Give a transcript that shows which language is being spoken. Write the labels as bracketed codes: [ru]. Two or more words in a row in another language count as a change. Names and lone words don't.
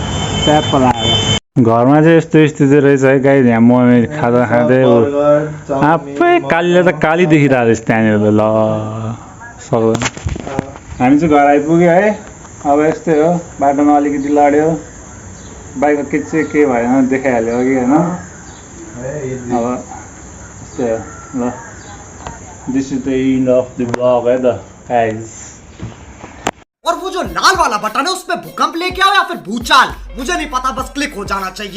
[ne] घरमा चाहिँ यस्तो स्थिति रहेछ है गाई यहाँ म खाजा खाँदै आफै कालीले त काली देखिरहेको रहेछ त्यहाँनिर ल सक्दैन हामी चाहिँ घर आइपुग्यो है अब यस्तै हो बाटोमा अलिकति लड्यो बाइकमा के चाहिँ के भएन देखाइहाल्यो अघि होइन अब यस्तै हो ल [en] this is the end of the blog [ne] है त गाइज [hi] और वो जो लाल वाला बटन है उसमें भूकंप लेके आओ या फिर भूचाल मुझे नहीं पता बस क्लिक हो जाना चाहिए।